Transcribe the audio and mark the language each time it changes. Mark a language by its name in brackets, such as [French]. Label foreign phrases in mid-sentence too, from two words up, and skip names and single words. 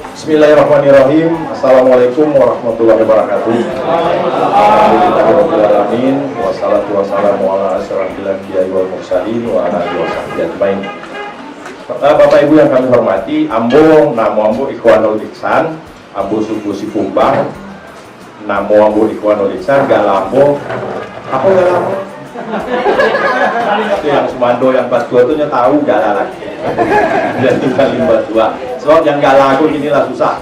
[Arabic] بسم الله الرحمن الرحيم. السلام عليكم ورحمة الله وبركاته. الحمد لله الرحمن الرحيم. والصلاة والسلام على أشرف الأنبياء والمرسلين وعلى آله وصحبه أجمعين. [Indonesian] Bapak Ibu yang kami hormati, [Minangkabau] ambo namo ambo Ikhwanul Ihsan, ambo suku Sikumbang, namo ambo Ikhwanul Ihsan, galambo. Apa galambo? [Indonesian] Itu yang Sumando yang Batua itu tahu gala lagi. Dia tinggal di Batua. Sebab yang gala aku inilah susah.